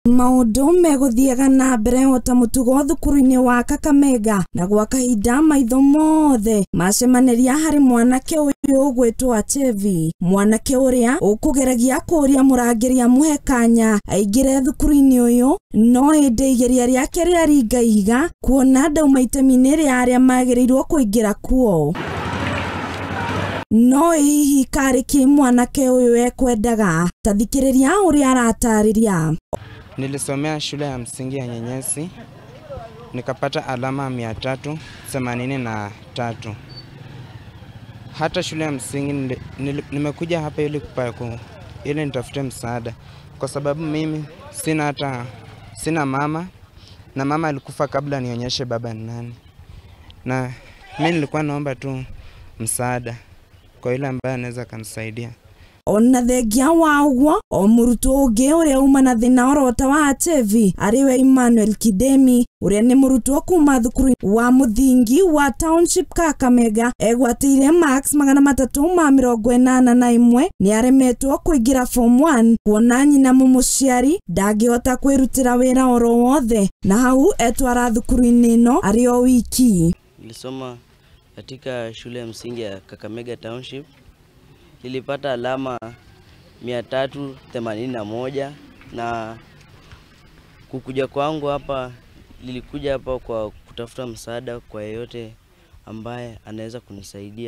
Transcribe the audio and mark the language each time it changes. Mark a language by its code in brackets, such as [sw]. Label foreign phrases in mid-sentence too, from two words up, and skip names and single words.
[ki] Maundu meguthiaga na mbere ota mutugo thukuru-ini wa Kakamega na gwa kahinda maitho mothe macemaniria hari mwanake uyu ugwitwo Achevi, mwanake uria ukugeragia kuria murangiri amuhe kanya aingire thukuru-ini uyu, no indi igeria riake riaringa ihiga kuona ndauma itemi-ini ria aria magirirwo kuingira kuo. No hihi kariki mwanake uyu ekwendaga? Tathikiriria uria aratariria. [sw] Nilisomea shule ya msingi ya Nyenyesi, nikapata alama 383. Hata shule ya msingi nimekuja hapa ili nitafute msaada, kwa sababu mimi sina mama, na mama alikufa kabla nionyeshe baba ni nani. Na mimi nilikuwa naomba tu msaada kwa yule ambaye anaweza kanisaidia. [ki] Ona thengia wa uguo, o murutwo ungi uria uma na thina orota wa Achevi ariwe Emmanuel Kidemi, uria ni murutwo kuma thukuru wa muthingi wa Township Kakamega egwatire marks 381 ni aremetwo kuingira form 1 kuona nyina mumuciari ndangihota kwirutira wira oro wothe, na hau etwara thukuru-ini ino ari o wiki. [sw] Nilisoma katika shule ya msingi ya Kakamega Township. Nilipata alama 381 na kukuja kwangu hapa, nilikuja hapa kwa kutafuta msaada kwa yeyote ambaye anaweza kunisaidia.